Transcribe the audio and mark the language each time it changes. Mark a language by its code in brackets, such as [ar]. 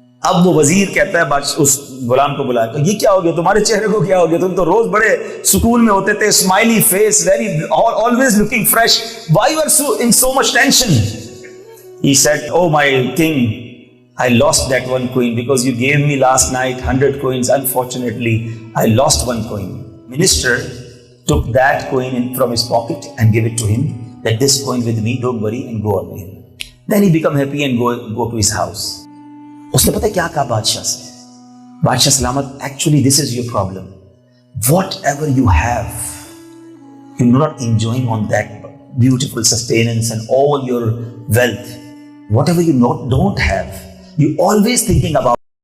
[ur] اب وہ وزیر کہتا ہے اس غلام کو بلایا، یہ کیا ہو گیا تمہارے چہرے کو، کیا ہو گیا؟ تم تو روز بڑے سکون میں ہوتے تھے، [en] Smiley face, very always looking fresh. Why you are in so much tension? He said, oh my king, I lost that one coin because you gave me last night 100 coins. Unfortunately, I lost one coin. Minister took that coin from his pocket and gave it to him, that this coin with me, don't worry, and go away. Then he become happy and go to his house. [ur] اس نے پتہ کیا کہا بادشاہ سے؟ بادشاہ سلامت، [en] Actually this is your problem. Whatever you have, you do not enjoying on that beautiful sustenance and all your wealth. Whatever you don't have, you always thinking about.